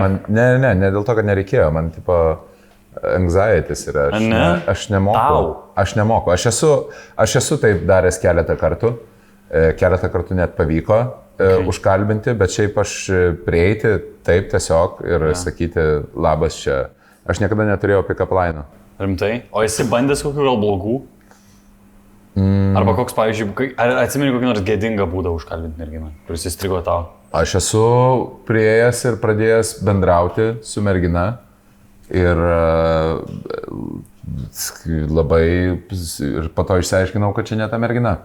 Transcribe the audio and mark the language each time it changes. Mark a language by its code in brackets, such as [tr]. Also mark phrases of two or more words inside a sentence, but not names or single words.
[lt] Ne dėl to, kad nereikėjo. Man tipo anxieties yra. Aš nemoku. Aš esu taip daręs keletą kartų. Keletą kartų net pavyko užkalbinti, bet šiaip aš prieiti taip tiesiog ir sakyti labas čia. Aš niekada neturėjau [en] pick-up line. [lt] Rimtai? O esi bandęs kokių gal blogų? Arba koks, pavyzdžiui, ar atsimeni kokį nors gėdingą būdą užkalbinti merginą, kuris įstrigo tau? Aš esu prieėjęs ir pradėjęs bendrauti su mergina ir labai ir po to išsiaiškinau, kad čia ne ta mergina.